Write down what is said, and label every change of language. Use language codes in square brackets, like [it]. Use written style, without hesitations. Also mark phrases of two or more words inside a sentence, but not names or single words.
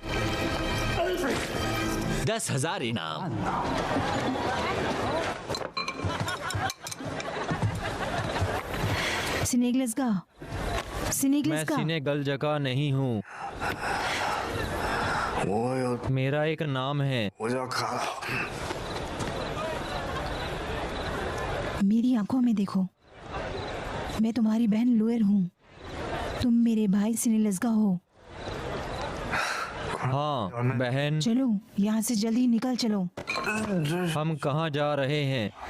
[hi] 10,000 इनाम। सिनेगलस्गा, मैं सिनेगलस्गा। सिनेगल जगह नहीं हूँ। [zh] 我有 [hi] मेरा एक नाम है। [zh] 我叫卡老， [hi] मेरी आंखों में देखो, मैं तुम्हारी बहन लुएर हूँ। तुम मेरे भाई सिनेलस्गा हो। हाँ बहन, चलो यहाँ से जल्दी निकल चलो। हम कहाँ जा रहे हैं?